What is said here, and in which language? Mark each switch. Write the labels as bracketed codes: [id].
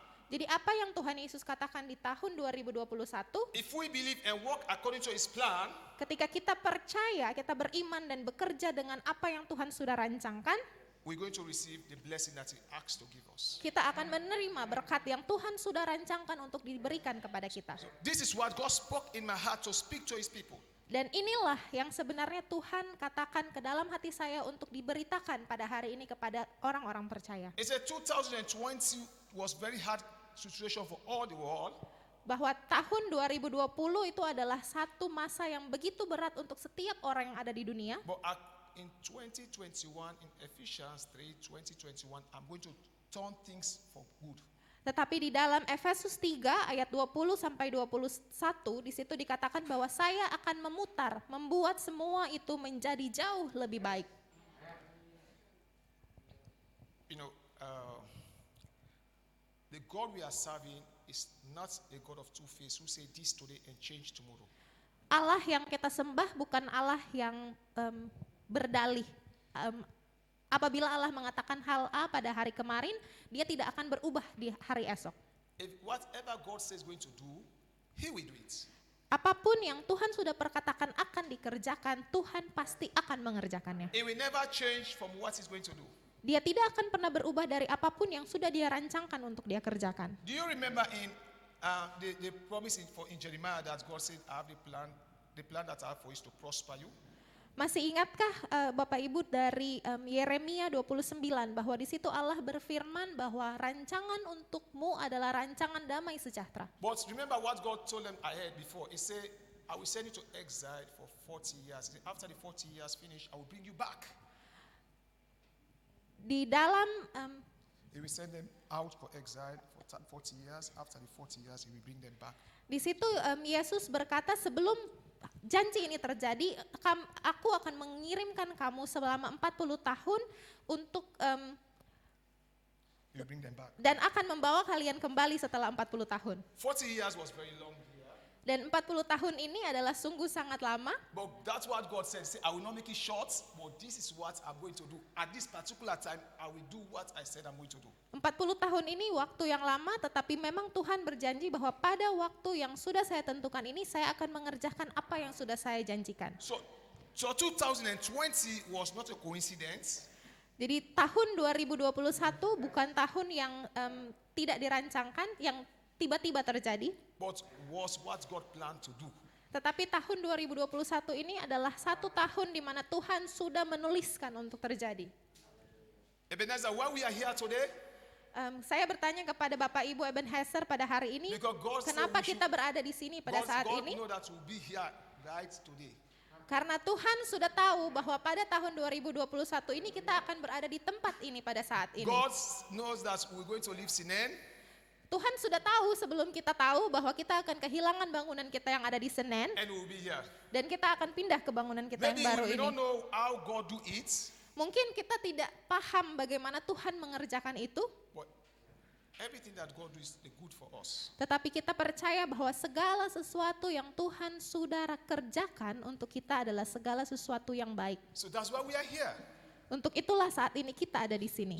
[id] jadi apa yang Tuhan Yesus katakan di tahun 2021, [en] if we believe and walk according to His plan, [id] ketika kita percaya, kita beriman dan bekerja dengan apa yang Tuhan sudah rancangkan, [en] we're going to receive the blessing that He asked to give us. [id] kita akan menerima berkat yang Tuhan sudah rancangkan untuk diberikan kepada kita. [en] So this is what God spoke in my heart to speak to His people. [id] Dan inilah yang sebenarnya Tuhan katakan ke dalam hati saya untuk diberitakan pada hari ini kepada orang-orang percaya. [en] It said 2020 was very hard situation for all the world. [id] Bahwa tahun 2020 itu adalah satu masa yang begitu berat untuk setiap orang yang ada di dunia. [en] But in 2021, in Ephesians 3, 2021, I'm going to turn things for good. [id] Tetapi di dalam Efesus 3 ayat 20 sampai 21 di situ dikatakan bahwa saya akan membuat semua itu menjadi jauh lebih baik. [en] You know, the God we are serving is not a God of two faces who say this today and change tomorrow. [id] Allah yang kita sembah bukan Allah yang berdalih. Apabila Allah mengatakan hal A pada hari kemarin, dia tidak akan berubah di hari esok. [en] If whatever God says going to do, He will do it. [id] Apapun yang Tuhan sudah perkatakan akan dikerjakan, Tuhan pasti akan mengerjakannya. [en] It will never change from what He's going to do. [id] Dia tidak akan pernah berubah dari apapun yang sudah dia rancangkan untuk dia kerjakan. [en] Do you remember in the promise in Jeremiah that God said, I have the plan that I have for you is to prosper you? [id] Masih ingatkah Bapak Ibu dari Yeremia 29 bahwa di situ Allah berfirman bahwa rancangan untukmu adalah rancangan damai sejahtera. [en] But remember what God told them ahead before. He said, I will send you to exile for 40 years. He said, after the 40 years finish, I will bring you back. [id] Di dalam [en] He will send them out for exile for 40 years. After the 40 years, He will bring them back. [id] di situ Yesus berkata sebelum janji ini terjadi, aku akan mengirimkan kamu selama 40 tahun untuk [en] He will bring them back. [id] dan akan membawa kalian kembali setelah 40 tahun. [en] 40 years was very long. [id] Dan 40 tahun ini adalah sungguh sangat lama. [en] But that's what God said. Say, I will not make it short, but this is what I'm going to do. At this particular time, I will do what I said I'm going to do. [id] 40 tahun ini waktu yang lama, tetapi memang Tuhan berjanji bahwa pada waktu yang sudah saya tentukan ini, saya akan mengerjakan apa yang sudah saya janjikan. [en] So 2020 was not a coincidence. [id] Jadi tahun 2021 bukan tahun yang tidak dirancangkan, yang tiba-tiba terjadi. [en] But was what God planned to do. [id] Tetapi tahun 2021 ini adalah satu tahun di mana Tuhan sudah menuliskan untuk terjadi. [en] Ebenezer, why we are here today? [id] Saya bertanya kepada Bapak Ibu Ebenezer pada hari ini, [en] Because God said [id] kenapa [en] we should- [id] kita berada di sini pada saat [en] God [id] ini? [en] know that we'll be here right today. [id] Karena Tuhan sudah tahu bahwa pada tahun 2021 ini kita akan berada di tempat ini pada saat ini. [en] God knows that we're going to leave Sinen, [id] Tuhan sudah tahu sebelum kita tahu bahwa kita akan kehilangan bangunan kita yang ada di Senen [en] and we'll be here. [id] dan kita akan pindah ke bangunan kita [en] Maybe [id] ini. [en] don't know how God do it, [id] Mungkin kita tidak paham bagaimana Tuhan mengerjakan itu, [en] but everything that God do is good for us. [id] tetapi kita percaya bahwa segala sesuatu yang Tuhan sudah kerjakan untuk kita adalah segala sesuatu yang baik. [en] So that's why we are here. [id] Untuk itulah saat ini kita ada di sini.